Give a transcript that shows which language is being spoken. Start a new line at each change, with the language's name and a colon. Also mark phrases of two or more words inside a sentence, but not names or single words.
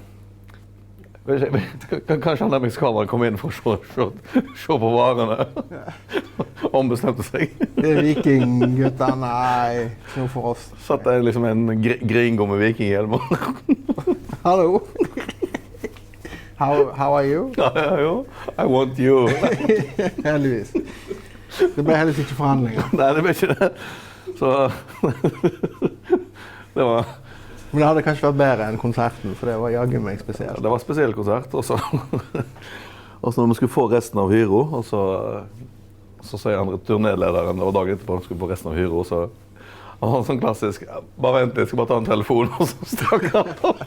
Norwegian: Kanskje han der meksikaneren kom inn for å se på varene. Ombestemte seg. Det vikinggutta, nei, noe for oss. Satt der liksom en gringo med vikinghjelm. Hallo.
English: How are you? Ja, I want you.
Norwegian: Heldigvis. Det ble heldigvis ikke forhandlinger. Nei, det ble ikke det. Så det var... Men det hadde kanskje vært bedre enn konserten, for det var jaggu meg spesielt. Det var en spesiell konsert, og så når vi skulle få resten av hyro, og så sier andre turnélederen, det var dagen etterpå, han skulle få resten av hyro, så han var sånn klassisk, bare vent litt, jeg skal bare ta en telefon, og så stakk han av.